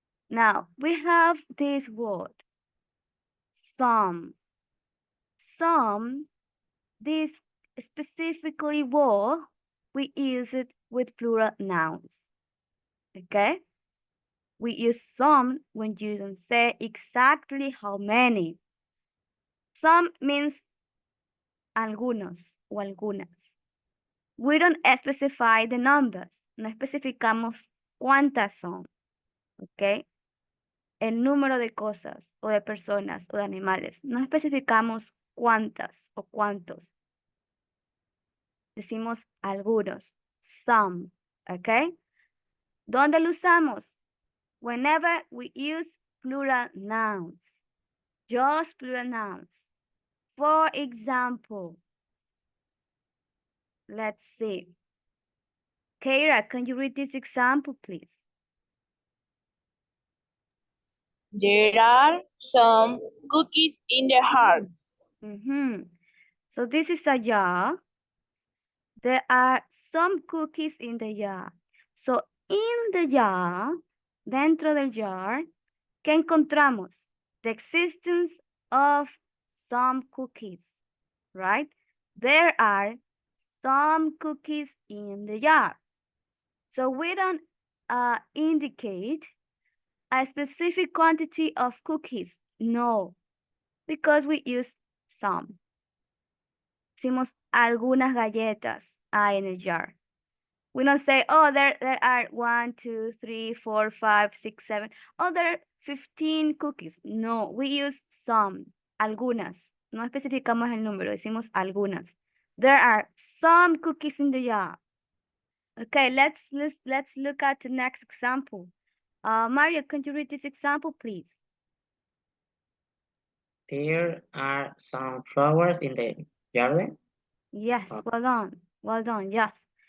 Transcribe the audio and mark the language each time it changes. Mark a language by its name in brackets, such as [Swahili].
[English] Now, we have this word, some. Some, this specifically word, we use it with plural nouns. Okay? We use some when you don't say exactly how many. Some means [Spanish] algunos o algunas. [English] We don't specify the numbers. [Spanish] No especificamos cuántas son. [English] ¿Ok? [Spanish] El número de cosas o de personas o de animales. No especificamos cuántas o cuántos. Decimos algunos. Some. ¿Ok? ¿Dónde lo usamos? [English] Whenever we use plural nouns. Just plural nouns. For example, let's see. Keira, can you read this example, please? There are some cookies in the heart. So this is a jar. There are some cookies in the jar. So in the jar, [Spanish] dentro del jar, ¿qué encontramos? [English] The existence of some cookies, right? There are some cookies in the jar. So we don't indicate a specific quantity of cookies. No, because we use some. [Spanish] Decimos algunas galletas hay en el jar. [English] We don't say, oh, there are 1, 2, 3, 4, 5, 6, 7. Oh, there are 15 cookies. No, we use some, algunas. [Spanish] No especificamos el número, decimos algunas. [English] There are some cookies in the jar. Okay, let's look at the next example. Mario, can you read this example, please? There are some flowers in the garden. Yes, well done, yes.